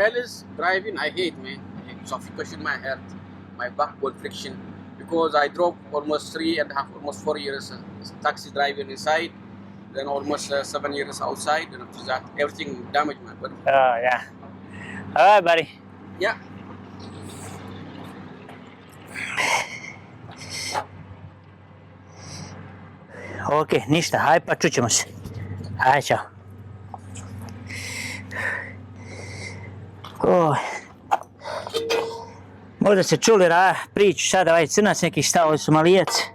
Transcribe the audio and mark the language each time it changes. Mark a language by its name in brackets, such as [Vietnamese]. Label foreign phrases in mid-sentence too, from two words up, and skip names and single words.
[English] hell is driving. I hate, man. I hate suffocation, my heart, my backboard friction. Because I drove almost 3.5, almost 4 years taxi driving inside, then almost 7 years outside, and after that, everything damaged my body. Oh, yeah. All right, buddy. Yeah. [Bosnian] Ok, ništa. Haj pa čućemo se. Haj, čao. Možda ste čuli priču sada, ovaj crnac neki stao, ovaj Somalijac.